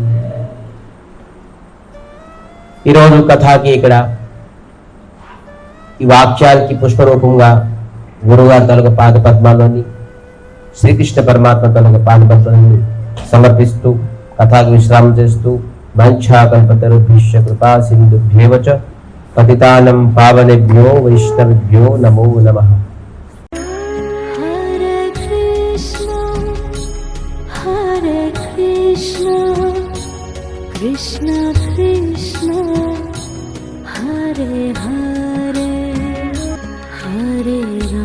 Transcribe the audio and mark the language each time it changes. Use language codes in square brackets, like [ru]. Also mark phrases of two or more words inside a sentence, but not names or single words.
[te] ఈరోజు కథకి ఇక్కడ ఈ వాక్యాలకి పుష్పరూపంగా గురుగారి తాలూకా పాద పద్మాలని, శ్రీకృష్ణ పరమాత్మ తాలూకా పాద పద్మాలని సమర్పిస్తూ కథాకి విశ్రామం చేస్తూ [sa] మంఛాకల్పతరుభ్యశ్చ కృపా సింధుభ్యేవ చ పతితానం పావనేభ్యో వైష్ణవేభ్యో నమో నమః. कृष्ण कृष्ण हरे हरे हरे